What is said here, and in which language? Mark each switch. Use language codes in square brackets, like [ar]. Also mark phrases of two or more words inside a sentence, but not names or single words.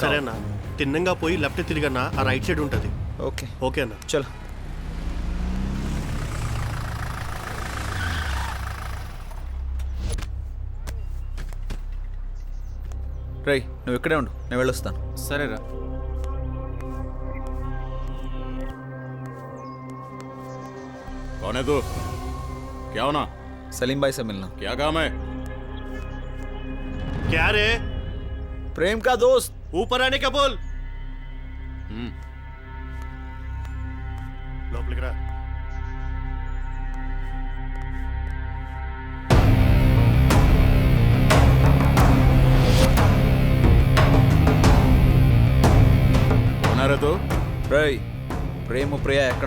[te] సరే అన్న, తిన్నంగా పోయి లెఫ్ట్ తిరిగన్నా ఆ రైట్ సైడ్ ఉంటుంది. ఓకే ఓకే అన్న. చలో. రై నువ్వు ఇక్కడే ఉండు, నేను వెళ్ళొస్తాను. సరేరా. [hi] कौन है तू? क्या होना? सलीम भाई से मिलना। क्या काम है? क्या रे? प्रेम का दोस्त। ऊपर आने का बोल. [te] లోపలికి రా. [hi] कौन है रे तू? [te] రై ప్రేమ ప్రియ ఎక్కడ?